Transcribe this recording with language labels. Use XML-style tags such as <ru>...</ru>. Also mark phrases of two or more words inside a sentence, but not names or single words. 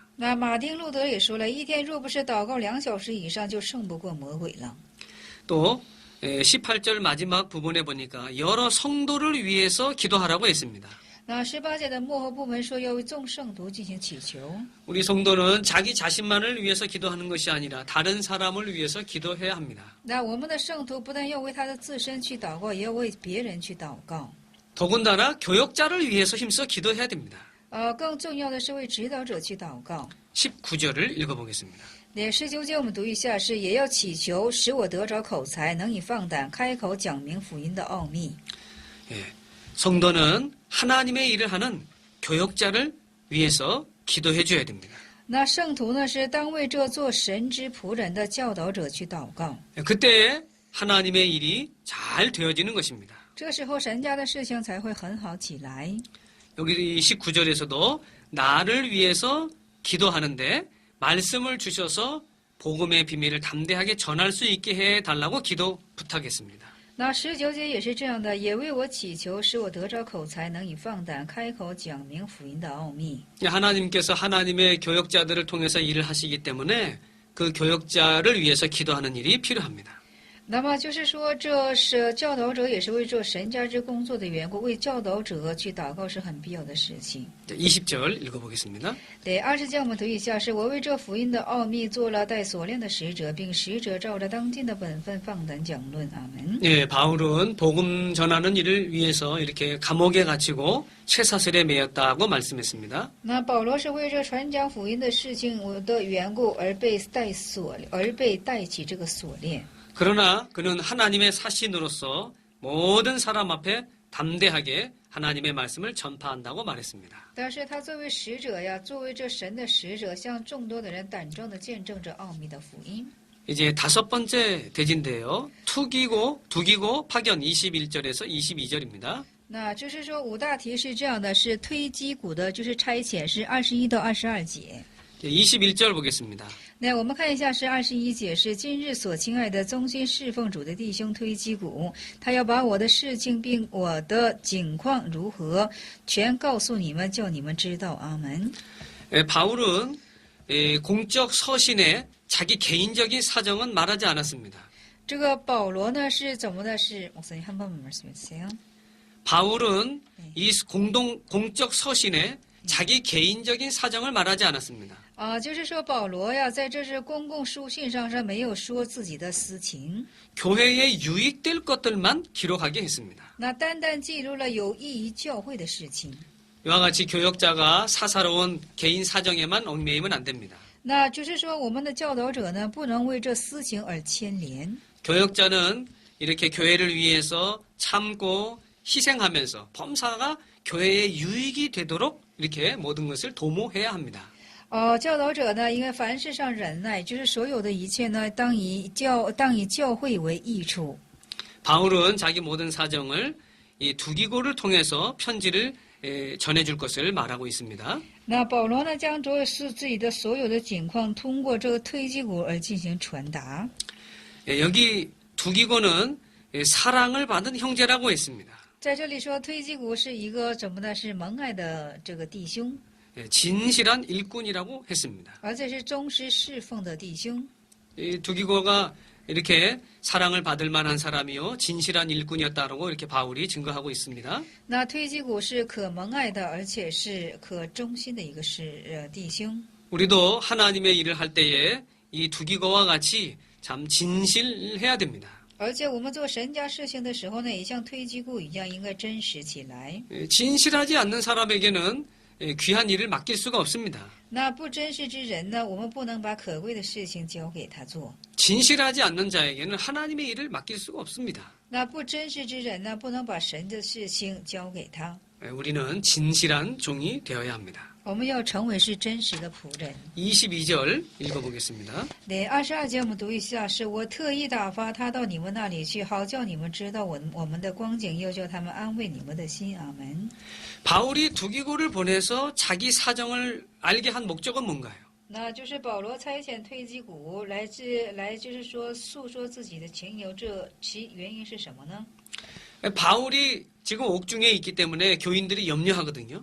<zh>那马丁路德也说了，一天若不是祷告2小时以上，就胜不过魔鬼了。</zh> <ko>또 18절 마지막 부분에 보니까 여러 성도를 위해서 기도하라고 했습니다.</ko> <zh>那18节的末后部分说要为众圣徒进行祈求。</zh> <ko>우리 성도는 자기 자신만을 위해서 기도하는 것이 아니라 다른 사람을 위해서 기도해야 합니다.</ko> <zh>那我们的圣徒不但要为他的自身去祷告，也要为别人去祷告。</zh> <ko>더군다나 교역자를 위해서 힘써 기도해야 됩니다.</ko> <zh>更重要的是为指导者去祷告。</zh> <ko>19절을 읽어보겠습니다.</ko> <zh>那19节我们读一下，是也要祈求，使我得着口才，能以放胆开口讲明福音的奥秘。</zh> <ko>예, 성도는 하나님의 일을 하는 교역자를 위해서 기도해 줘야 됩니다.</ko> <zh>那圣徒呢，是当为这做神之仆人的教导者去祷告。</zh> <ko>그때 하나님의 일이 잘 되어지는 것입니다.</ko> <zh>这时候神家的事情才会很好起来。</zh> <ko>여기 19절에서도 나를 위해서 기도하는데 말씀을 주셔서 복음의 비밀을 담대하게 전할 수 있게 해달라고 기도 부탁했습니다.</ko> <zh>那19节也是这样的，也为我祈求，使我得着口才，能以放胆开口讲明福音的奥秘。</zh> <ko>하나님께서 하나님의 교역자들을 통해서 일을 하시기 때문에 그 교역자를 위해서 기도하는 일이 필요합니다.</ko> <zh>那么就是说，这是教导者也是为做神家之工作的缘故，为教导者去祷告是很必要的事情。</zh> <ko>20절 읽어보겠습니다.</ko> <zh>对20节我们读一下，是我为这福音的奥秘做了带锁链的使者，并使者照着当今的本分放胆讲论。阿门。</zh> <ko>예, 바울은 복음 전하는 일을 위해서 이렇게 감옥에 갇히고 쇠사슬에 매였다고 말씀했습니다.</ko> <zh>那保罗是为这传讲福音的事情的缘故而被带起这个锁链。</zh> <ko>그러나 그는 하나님의 사신으로서 모든 사람 앞에 담대하게 하나님의 말씀을 전파한다고 말했습니다.</ko> <zh>但是他作为使者呀，作为这神的使者，向众多的人胆壮地见证着奥秘的福音。</zh> <ko>이제 5번째 대지인데요. 두기고 파견 21절에서 22절입니다.</ko> <zh>那就是说五大题是这样的，是推击鼓的，就是差遣是21到22节。</zh> <ko>21절 보겠습니다.</ko> <zh>那我们看一下是21节，是今日所亲爱的忠心侍奉主的弟兄推基古，他要把我的事情并我的境况如何，全告诉你们，叫你们知道。阿门。</zh> <ko>바울은 공적 서신에 자기 개인적인 사정은 말하지 않았습니다.</ko> <zh>这个保罗呢是怎么的？</zh> <ko>是 목사님 한 번만 말씀해 주세요. 바울은 이 공적 서신에 자기 개인적인 사정을 말하지 않았습니다.</ko> <zh>就是说保罗呀，在这是公共书信上没有说自己的私情，</zh> <ko>교회에 유익될 것들만 기록하게 했습니다.</ko> <zh>那单单记录了有益于教会的事情。</zh> <ko>이와 같이 교역자가 사사로운 개인 사정에만 얽매이면 안 됩니다.</ko> <zh>那就是说，我们的教导者呢，不能为这私情而牵连。</zh> <ko>교역자는 이렇게 교회를 위해서 참고 희생하면서 범사가 교회에 유익이 되도록 이렇게 모든 것을 도모해야 합니다.</ko> <zh>教导者呢，应该凡事上忍耐，就是所有的一切呢，当以教会为益处。</zh> <ko>바울은 자기 모든 사정을 이 두기고를 통해서 편지를 전해줄 것을 말하고 있습니다.</ko> <zh>那保罗呢，将是自己的所有的情况，通过这个推基鼓而进行传达。</zh> <ko>여기 두기고는 사랑을 받은 형제라고 했습니다.</ko> <zh>在这里说，推基鼓是一个怎么呢？是蒙爱的这个弟兄，</zh> <ko>진실한 일꾼이라고 했습니다.</ko> <zh>而且是忠实侍奉的弟兄。</zh> <ko>이 두기고가 이렇게 사랑을 받을 만한 사람이요 진실한 일꾼이었다라고 이렇게 바울이 증거하고 있습니다.</ko> <zh>那推基鼓是可蒙爱的，而且是可忠心的一个弟兄。</zh> <ko>우리도 하나님의 일을 할 때에 이 두기고와 같이 참 진실해야 됩니다.</ko> <zh>而且我们做神家事情的时候呢，也像推基鼓一样，应该真实起来。</zh> <ko>진실하지 않는 사람에게는 귀한 일을 맡길 수가 없습니다.</ko> <zh>那不真实之人呢，我们不能把可贵的事情交给他做。</zh> <ko>진실하지 않는 자에게는 하나님의 일을 맡길 수가 없습니다.</ko> <zh>那不真实之人呢，不能把神的事情交给他。</zh> <ko>우리는 진실한 종이 되어야 합니다.</ko> <zh>我们要成为是真实的仆人。</zh> <ko>22절 읽어보겠습니다.</ko> <zh>네, 22 节我们读一下，是我特意打发他到你们那里去，好叫你们知道我们的光景，又叫他们安慰你们的心。阿门。</zh> <ko>바울이 두기고를 보내서 자기 사정을 알게 한 목적은 뭔가요?</ko> <zh>那就是保罗差遣推基鼓来就是说诉说自己的情由，这其原因是什么呢？</zh> <ko>바울이 지금 옥중에 있기 때문에 교인들이 염려하거든요.</ko>